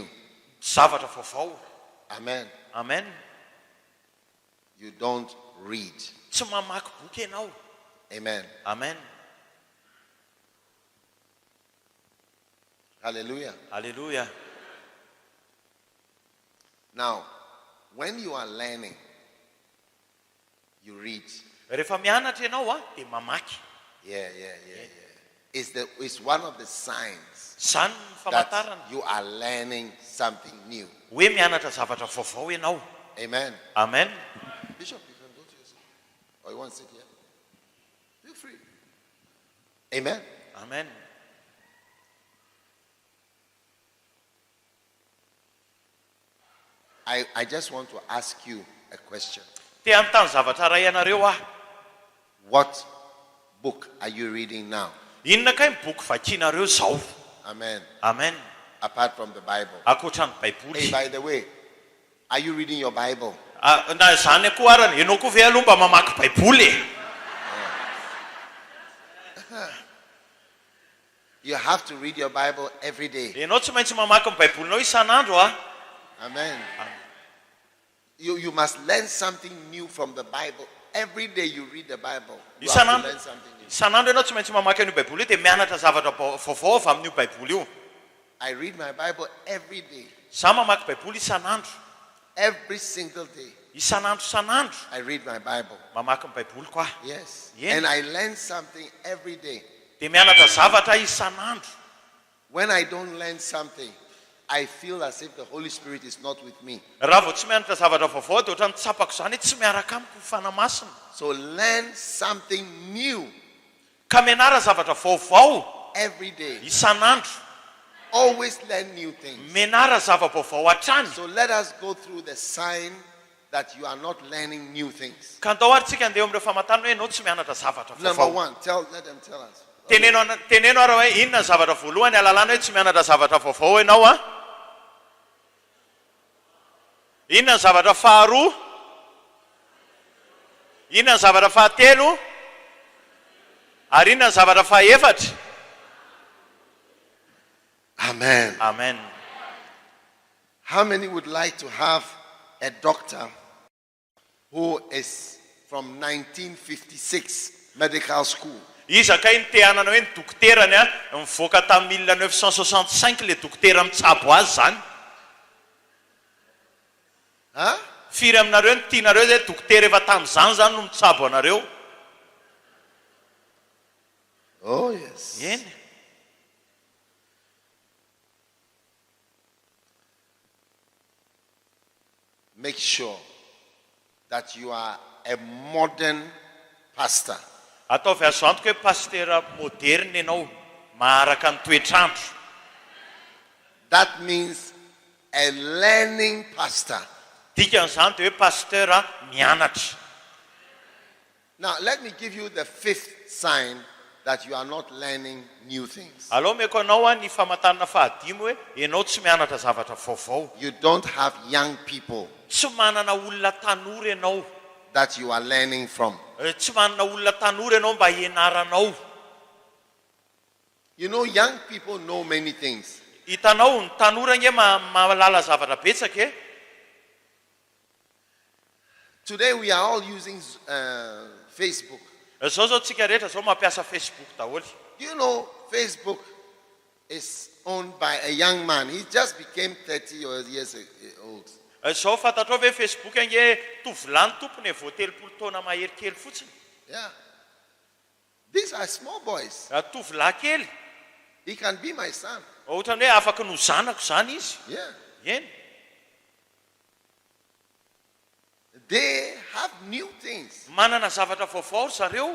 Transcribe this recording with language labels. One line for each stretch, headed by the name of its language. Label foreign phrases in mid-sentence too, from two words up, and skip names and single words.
Malagasy: zavatra vaovao
English: Amen.
Malagasy: amen
English: You don't read.
Malagasy: tsy mamaky boky ianao
English: Amen.
Malagasy: amen
English: Hallelujah.
Malagasy: halleluja
English: Now, when you are learning, you read.
Malagasy: rehefa mianatra ianao dia mamaky
English: Yeah. It's one of the signs
Malagasy: zany ny
English: that
Malagasy: famantarana
English: you are learning something new.
Malagasy: hoe mianatra zavatra vaovao ianao
English: Amen.
Malagasy: amen
English: Bishop, you can go to your seat. Or you want to sit here? Feel free. Amen.
Malagasy: amen
English: I just want to ask you a question.
Malagasy: dia anontany zavatra ray ianareo
English: What book are you reading now?
Malagasy: inona kay boky vakianareo zao
English: Amen.
Malagasy: amen
English: Apart from the Bible.
Malagasy: akoatra ny
English: Hey,
Malagasy: baiboly
English: by the way, are you reading your Bible?
Malagasy: na zany koa arany ianao koa ve aloha mba mamaky baiboly
English: You have to read your Bible every day.
Malagasy: Ianao tsy maintsy mamaky ny baibolinao isan'andro a.
English: Amen. You must learn something new from the Bible. Every day you read the Bible. You have to learn something new.
Malagasy: Isan'andro ianao tsy maintsy mamaky an'io baiboly io dia mianatra zavatra vaovao avy amin'io baiboly io.
English: I read my Bible every day.
Malagasy: Zaho mamaky baiboly isan'andro.
English: Every single day.
Malagasy: Isan'andro.
English: I read my Bible.
Malagasy: Mamaky ny baiboly koa.
English: Yes. Yeah. And I learn something every day.
Malagasy: Dia mianatra zavatra isan'andro.
English: When I don't learn something, I feel as if the Holy Spirit is not with me.
Malagasy: Raha vao tsy mianatra zavatra vaovao dia ohatrany tsapako izany tsy miaraka amiko fanahy masina.
English: So learn something new
Malagasy: Ka mianara zavatra vaovao
English: every day.
Malagasy: isan'andro.
English: Always learn new things.
Malagasy: Mianara zava-baovao hatrany.
English: So let us go through the sign that you are not learning new things.
Malagasy: Ka andao ary tsika andeha amin'ireo famantarana hoe ianao tsy mianatra zavatra
English: Number
Malagasy: vaovao.
English: one, let them tell us.
Malagasy: Teneno ary hoe inona ny zavatra voalohany alalana hoe tsy mianatra zavatra vaovao ianao a? Inona ny zavatra faharoa? Inona ny zavatra fahatelo? Ary inona ny zavatra fahaefatra? Amen. Amen.
English: How many would like to have a doctor who is from 1956 medical school?
Malagasy: Izakay ny te-hanana hoe ny dokoterany a mivoaka tamin'ny 1965 le dokotera mitsabo azy zany. Huh? Firy aminareo ny tianareo zay dokotera efa tamin'izany zany no mitsabo anareo.
English: Oh, yes.
Malagasy: Eny.
English: Make sure that you are a modern pastor.
Malagasy: Ataovy azo antoka hoe pastera moderne ianao, maharaka ny toetrandro.
English: That means a learning pastor.
Malagasy: Dikan'izany dia hoe pastera mianatra.
English: Now, let me give you the fifth sign that you are not learning new things.
Malagasy: Alao meko anao a ny famantarana fahadimy hoe ianao tsy mianatra zavatra vaovao.
English: You don't have young people
Malagasy: Tsy manana olona tanora ianao.
English: that you are learning from.
Malagasy: Tsy manana olona tanora ianao mba hianaranao.
English: You know, young people know many things.
Malagasy: Hitanao ny tanora nge mahalala zavatra betsaka e.
English: Today we are all using Facebook.
Malagasy: Zao tsika rehetra zao mampiasa Facebook daholo.
English: You know, Facebook is owned by a young man. He just became 30 years old.
Malagasy: Zao fantatrao hoe Facebook nge tovolahy tompony vao 30 taona maherikely fotsiny.
English: Yeah. These are small boys.
Malagasy: Tovolahy kely.
English: He can be my son.
Malagasy: Ohatrany hoe afaka no zanako zany izy.
English: Yeah.
Malagasy: Eny.
English: They have new things.
Malagasy: Manana zavatra vaovao zareo.